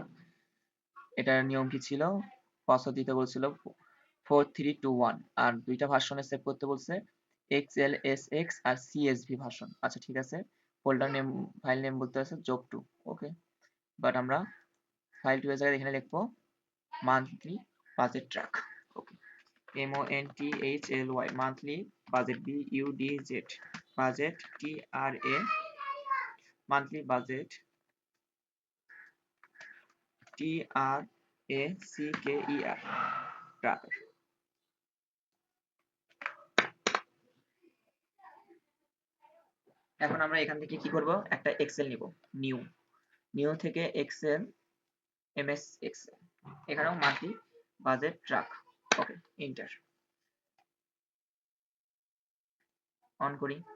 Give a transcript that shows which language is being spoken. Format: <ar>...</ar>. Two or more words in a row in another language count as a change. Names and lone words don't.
<bn>এটার নিয়ম কি ছিল? পাসওয়ার্ড দিতে বলছিল 4321 আর দুইটা ভার্সনে সেভ করতে বলছে XLSX আর CSV ভার্সন। আচ্ছা ঠিক আছে।</bn> <en>folder name, file name</en> <bn>বলতে আছে</bn> <en>job two. okay, but</en> <bn>আমরা</bn> <en>file two</en> <bn>এর জায়গায় এখানে লিখবো</bn> <en>monthly budget track.</en> <bn>ওকে,</bn> <en>MONTHLY monthly budget BUDZ budget TRA monthly budget TRACKER tracker।</en> <bn>এখন আমরা এখান থেকে কি করব? একটা এক্সেল নিব, নিউ থেকে এক্সেল MS এক্সেল, এখানেও</bn> <en>monthly budget track.</en> <bn>ওকে,</bn> <en>enter on</en> <bn>করি।</bn>